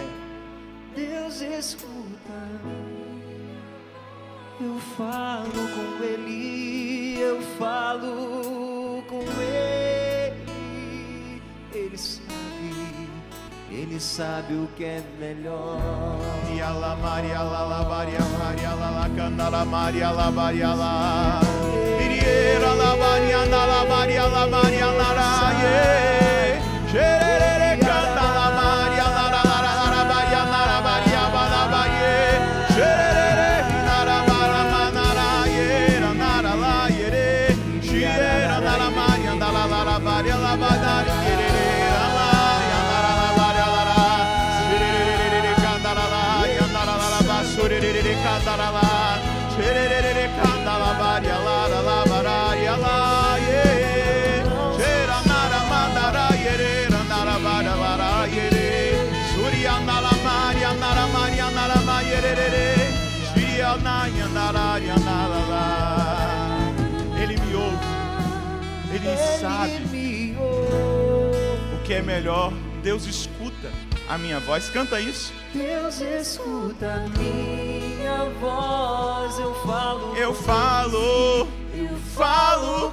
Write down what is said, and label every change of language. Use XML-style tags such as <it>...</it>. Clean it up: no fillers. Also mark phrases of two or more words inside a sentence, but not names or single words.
<pt>Deus escuta. Eu falo com Ele, eu falo com Ele. Ele sabe o que é melhor. Yala Maria la la Maria Maria la la Candala Maria la Maria la Iriera la Maria la Maria la Maria la ye Sherere Candala Maria la la la la Maria la Maria la ye Sherere nara mara manara ye nara la ye Shiera la Maria la la la Maria la Maria Candarala, Cherere Candala Maria la la Maria la ye, Chera Nara Mandara Yere, Nara Maria la yere, Surya Nara Maria Nara Mayere, Shia Naya Nara Nara. Ele me ouve, Ele sabe o que é melhor. Deus escuta a minha voz, canta isso. Deus escuta a minha voz, eu falo</pt>